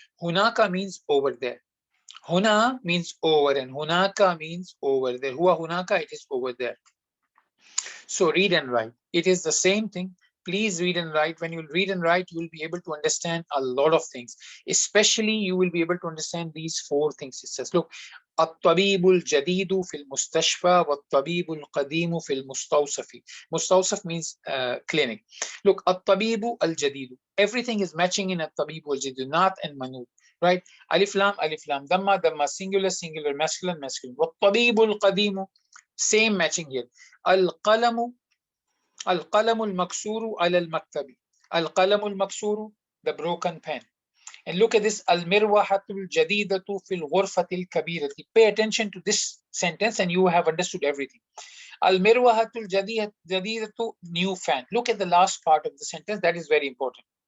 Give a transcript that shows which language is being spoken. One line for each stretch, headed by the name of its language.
English: Hunaka means over there. Huna means over and hunaka means over there. Huwa hunaka, it is over there. So read and write. It is the same thing. Please read and write. When you read and write, you will be able to understand a lot of things. Especially, you will be able to understand these four things. It says, look,
Arabic: الطبيب الجديد في المستشفى والطبيب القديم في المستوصف.
English: Mustawsaf means clinic. Look,
Arabic: الطبيب الجديد.
English: Everything is matching in
Arabic: الطبيب الجديد,
English: not and manut. Right? Alif lam, dhamma, dhamma, singular, singular, masculine, masculine.
Arabic: والطبيب القديم.
English: Same matching here.
Arabic: القلم القلم المكسور على المكتب. القلم المكسور,
English: the broken pen. And look at this,
Arabic: المروحة الجديدة في الغرفة الكبيرة.
English: Pay attention to this sentence and you have understood everything. Al-mirwahatul jadidatu, new fan. Look at the last part of the sentence. That is very important.